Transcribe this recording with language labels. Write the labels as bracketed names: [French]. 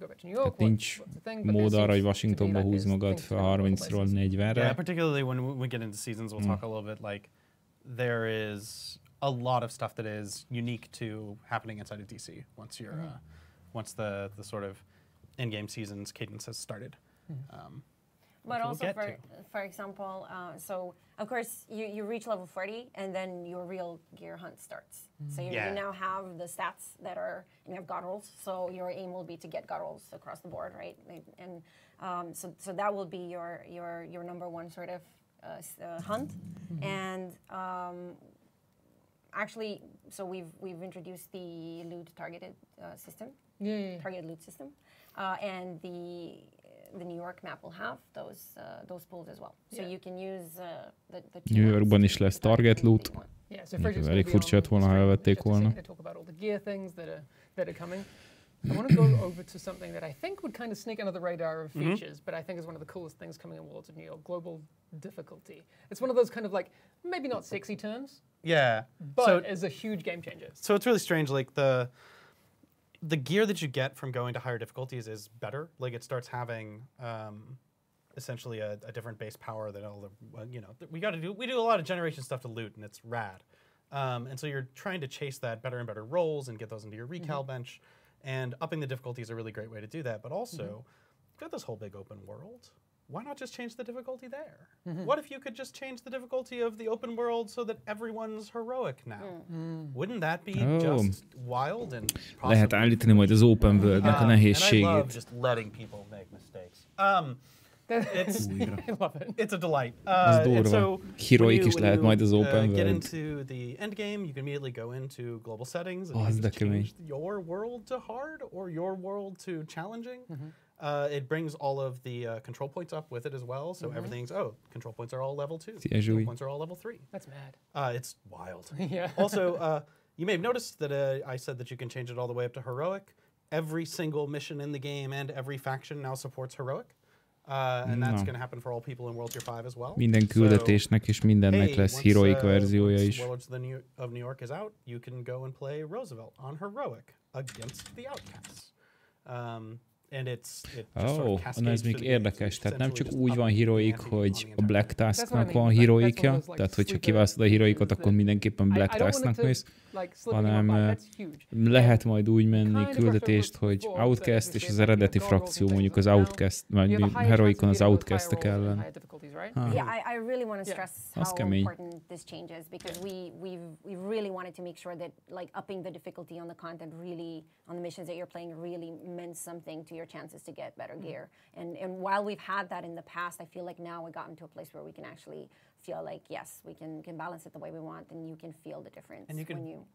[Hungarian] Tehát nincs mód arra, hogy Washingtonba húz magad fel 30-ról 40-re. [English] Yeah, particularly when we get into seasons, we'll talk a little bit like there is a lot of stuff that is unique to happening inside of DC once you're once the sort of in-game seasons cadence has started. But also, for example, so of course you reach level 40, and then your real gear hunt starts. So you now have the stats that are, and you have god rolls. So your aim will be to get god rolls across the board, right? And so that will be your number one sort of hunt. And actually, so we've introduced the loot targeted system, targeted loot system, and the New York map will have those pools as well. So you can use the [Hungarian] New Yorkban is lesz target loot. Elég furcsa lett volna, ha elvették volna. [English] Talk about all the gear things that are coming. I want to go over to something that I think would kind of sneak under the radar of features, but I think is one of the coolest things coming in Worlds of New York: global difficulty. It's one of those kind of like maybe not sexy terms. Yeah, but is a huge game changer. So it's really strange. Like the gear that you get from going to higher difficulties is better. Like it starts having essentially a different base power that all the we do a lot of generation stuff to loot, and it's rad. And so you're trying to chase that better and better rolls and get those into your recal bench. And upping the difficulty is a really great way to do that. But also, you've got this whole big open world. Why not just change the difficulty there? What if you could just change the difficulty of the open world so that everyone's heroic now? Wouldn't that be just wild and possible? [Hungarian] Lehet állítani majd az open world-nek a nehézségét. [English] And I love just letting people make mistakes. It's a delight. [Hungarian] Az durva. Heroik is lehet majd az open world. [English] Get into the end game, you can immediately go into global settings and you can change your world to hard or your world to challenging. It brings all of the control points up with it as well, so everything's control points are all level 2. Control points are all level 3. That's mad. It's wild. Also, you may have noticed that I said that you can change it all the way up to heroic. Every single mission in the game and every faction now supports heroic. And that's going to happen for all people in World Tier 5 as well. [Hungarian] Minden küldetésnek és mindennek lesz heroic verziója is. [English] Worlds of New York is out, you can go and play Roosevelt on heroic against the outcasts. [Hungarian] Ez még érdekes, tehát nem csak úgy van heroic, hogy a Black Tasknak van heroicja, tehát hogyha kiválasztod a heroicot, akkor mindenképpen Black Tasknak mész, hanem lehet majd úgy menni küldetést, hogy Outcast és az eredeti frakció, mondjuk az Outcast, vagy heroicon az Outcastek ellen. [English] Yeah, I really want to stress how important this change is, because we really wanted to make sure that like upping the difficulty on the content really, on the missions that you're playing, really meant something to your chances to get better gear. And while we've had that in the past, I feel like now we've gotten to a place where we can actually feel like, yes, we can balance it the way we want, and you can feel the difference when you